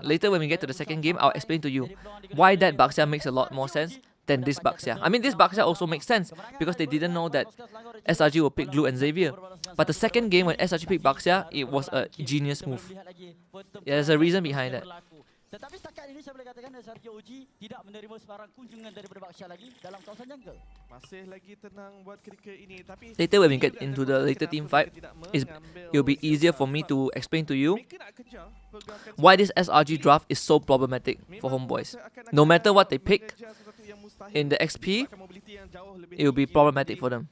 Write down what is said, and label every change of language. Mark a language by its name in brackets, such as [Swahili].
[English] Later when we get to the second game, I'll explain to you why that Baxia makes a lot more sense than this Baxia. I mean, this Baxia also makes sense because they didn't know that SRG will pick Glue and Xavier. But the second game when SRG picked Baxia, it was a genius move. There's a reason behind that. [Malay] Tetapi setakat ini saya boleh katakan SRG.OG tidak menerima sebarang kunjungan daripada Baxia lagi dalam kawasan jungle. Masih lagi tenang buat ketika ini, tapi [English] later when we get into the later team fight, it'll be easier for me to explain to you why this SRG draft is so problematic for Homeboys. No matter what they pick in the XP, it will be problematic for them.